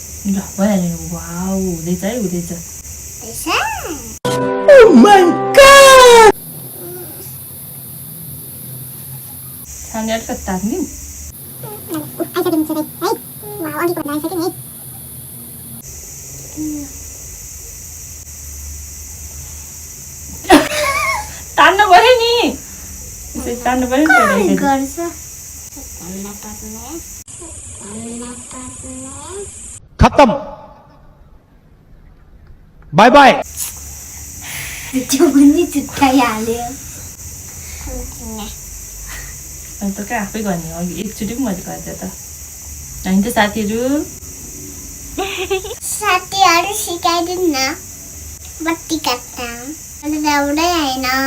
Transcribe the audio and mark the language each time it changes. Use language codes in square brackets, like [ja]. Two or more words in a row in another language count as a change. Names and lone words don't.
[ne] ल भइहाल्यो वाउ हुँदैछ है हुँदैछ छाने अलिकति तान्दिउँ आइसक्यो मिस है वाउ अघि भन्दा आइसक्यो नि तान्नु पर्यो नि यसरी तान्नु पर्यो नि त गर्छ खत्म [en] bye bye [ne] त्यो पनि छुट्याइहाल्यो अनि त क्या आफै गर्ने हो अघि एकचोटि पनि मैले गर्दा त होइन त साथीहरू साथीहरू सिकाइदिनु न बत्ती काट्न अनि त एउटै होइन